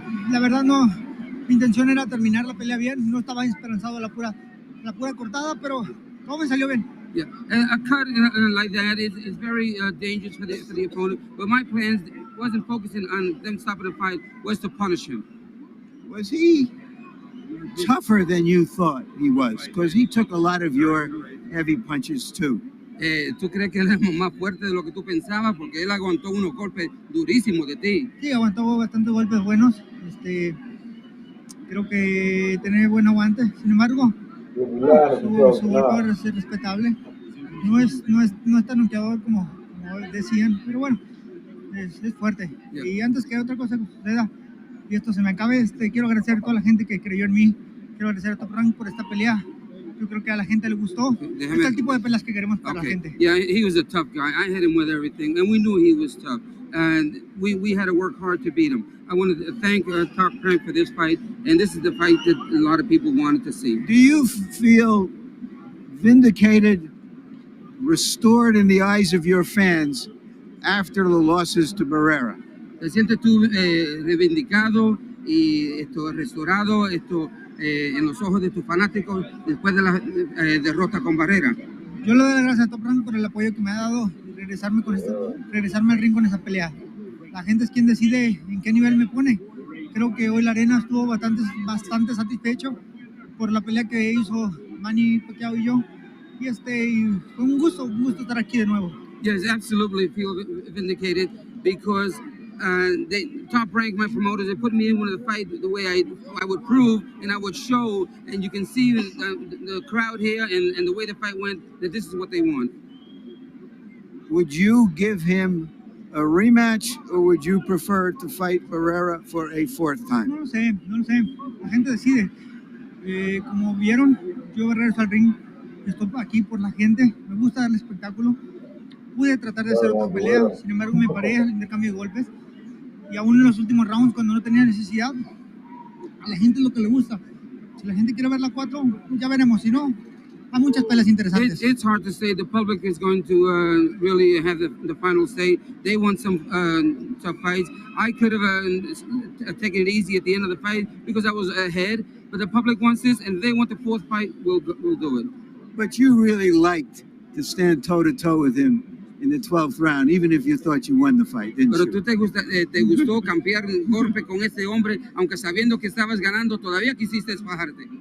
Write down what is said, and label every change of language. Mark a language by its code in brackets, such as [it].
[es] La verdad no, mi intención era terminar la pelea bien, no estaba esperanzado a la pura cortada, pero todo me salió bien. [en] Yeah, a cut like that is very dangerous for the opponent. But my plans wasn't focusing on them stopping the fight, was to punish him. Was he tougher than you thought he was? Because he took a lot of your heavy punches too. [es] ¿Tú crees que él es más fuerte de lo que tú pensabas? Porque él aguantó unos golpes durísimos de ti. Sí, aguantó bastantes golpes buenos. Creo que tiene buen aguante. Sin embargo, su golpe es respetable. No es tan noqueador como decían, pero bueno, es fuerte. [en] Yeah. [es] Y antes que otra cosa suceda y esto se me acabe, quiero agradecer a toda la gente que creyó en mí. Quiero agradecer a Top Rank por esta pelea. Yo creo que a la gente le gustó. Este es el tipo de peleas que queremos para la gente. [en] Yeah, he was a tough guy. I hit him with everything, and we knew he was tough. And we had to work hard to beat him. I want to thank Top Rank for this fight, and this is the fight that a lot of people wanted to see. Do you feel vindicated, restored in the eyes of your fans after the losses to Barrera? [es] ¿Te sientes tú reivindicado y restaurado en los ojos de tus fanáticos después de la derrota con Barrera? Yo le doy las gracias a Top Rank por el apoyo que me ha dado y regresarme al ring con esa pelea. La gente es quien decide en qué nivel me pone. Creo que hoy la arena estuvo bastante satisfecho por la pelea que hizo Manny, Pacquiao y yo. Y fue un gusto estar aquí de nuevo. [en] Yes, absolutely feel vindicated because Top Rank, my promoters, they put me in one of the fights the way I would prove and I would show, and you can see the crowd here and the way the fight went, that this is what they want. Would you give him a rematch, or would you prefer to fight Barrera for a fourth time? [es] No lo sé. La gente decide. Como vieron, yo regreso al ring. Estoy aquí por la gente. Me gusta dar el espectáculo. Pude tratar de hacer otra pelea, sin embargo me paré al intercambio de golpes. Y aún en los últimos rounds, cuando no tenía necesidad, a la gente es lo que le gusta. Si la gente quiere ver la 4, pues ya veremos. Si no, hay muchas peleas interesantes. [en] It's hard to say. The public is going to really have the final say. They want some tough fights. I could have taken it easy at the end of the fight because I was ahead. But the public wants this, and if they want the fourth fight, we'll do it. But you really liked to stand toe-to-toe with him in the 12th round, even if you thought you won the fight, didn't [es] Pero [en] you? [es] tú te gustó cambiar el golpe con ese hombre, aunque sabiendo que estabas ganando, todavía quisiste fajarte.